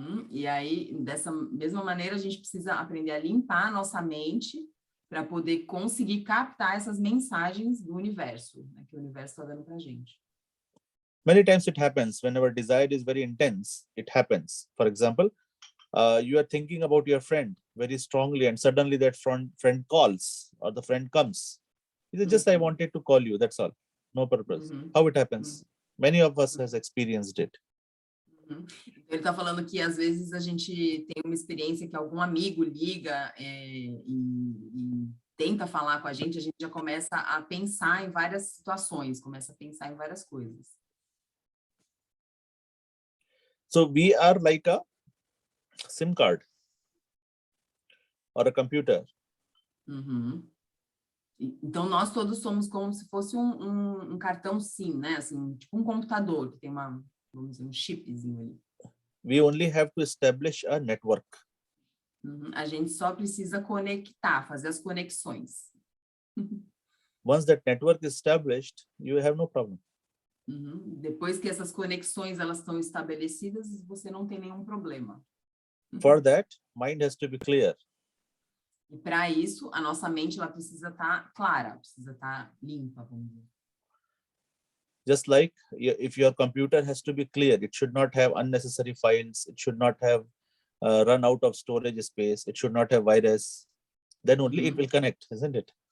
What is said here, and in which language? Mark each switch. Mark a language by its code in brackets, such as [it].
[pt] E aí, dessa mesma maneira, a gente precisa aprender a limpar a nossa mente para poder conseguir captar essas mensagens do universo, né, que o universo está dando para a gente. [en] Many times it happens when our desire is very intense. It happens. For example, you are thinking about your friend very strongly, and suddenly that friend calls or the friend comes. It is just I wanted to call you. That's all. No purpose. How it happens? Many of us has experienced it. [pt] Ele está falando que às vezes a gente tem uma experiência que algum amigo liga e tenta falar com a gente já começa a pensar em várias situações, começa a pensar em várias coisas. [en] So we are like a SIM card or a computer. [pt] Então nós todos somos como se fosse um cartão SIM, né? Assim, tipo um computador que tem vamos dizer, um chipzinho ali. [en] We only have to establish a network. [pt] A gente só precisa conectar, fazer as conexões. [en] Once that network is established, you have no problem. [pt] Depois que essas conexões elas estão estabelecidas, você não tem nenhum problema. [en] For that, mind has to be clear. [pt] E para isso, a nossa mente ela precisa estar clara, precisa estar limpa, vamos dizer. [en] Just like if your computer has to be clear, it should not have unnecessary files, it should not have run out of storage space, it should not have virus, then only it will connect, isn't it?